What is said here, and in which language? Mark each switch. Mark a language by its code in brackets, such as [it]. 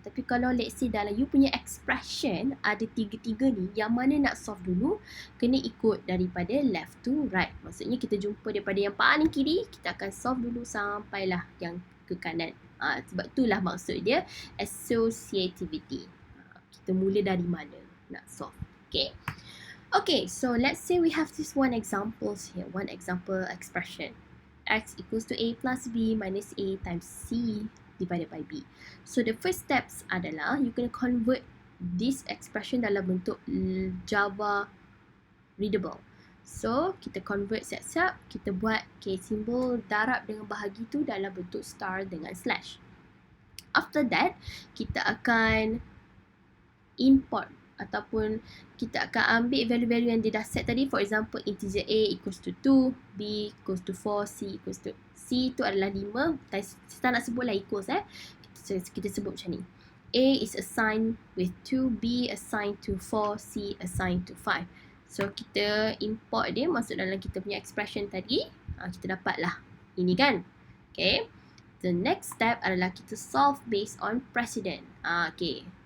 [ms] Tapi kalau let's say dalam you punya expression ada tiga-tiga ni, yang mana nak solve dulu, kena ikut daripada [en] left to right. [ms] Maksudnya kita jumpa daripada yang paling kiri, kita akan solve dulu sampailah yang ke kanan. Sebab itulah maksud dia associativity. Kita mula dari mana nak solve. Okay. [en] Okay, so let's say we have this one example expression. X equals to A plus B minus A times C divided by B. So the first steps adalah you kena convert this expression [ms] dalam bentuk [en] Java readable. [ms] So kita convert siap-siap, kita buat simbol darab dengan bahagi tu dalam bentuk star dengan slash. [en] After that, [ms] kita akan import ataupun kita akan ambil value-value yang dia dah set tadi. [en] For example, integer A equals to 2, B equals to 4, C equals to, [ms] C tu adalah 5. Kita nak sebutlah equals kita sebut macam ni. [en] A is assigned with 2, B assigned to 4, C assigned to 5. [ms] So kita import dia masuk dalam kita punya expression tadi. Kita dapatlah ini kan. Okay. [en] The next step [ms] adalah kita solve based on precedent. Okay.